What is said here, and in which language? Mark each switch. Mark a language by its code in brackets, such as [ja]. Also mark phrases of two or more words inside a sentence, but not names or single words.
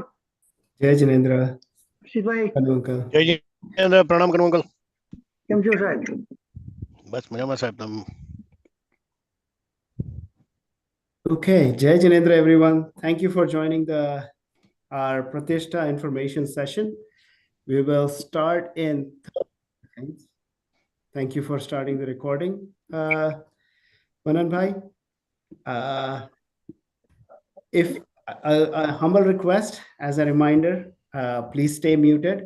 [hi] जय जिनेंद्र. Shibhai. [en] Uncle. [hi] जय जिनेंद्र, [en] Pranam, Uncle. [gu] કેમ છો સાહેબ? બસ મજામાં સાહેબ તમ. [en] Okay, [hi] जय जिनेंद्र, [en] everyone. Thank you for joining our Pratishtha information session. We will start in 30 seconds. Thank you for starting the recording. Manan Bhai, if a humble request as a reminder, please stay muted.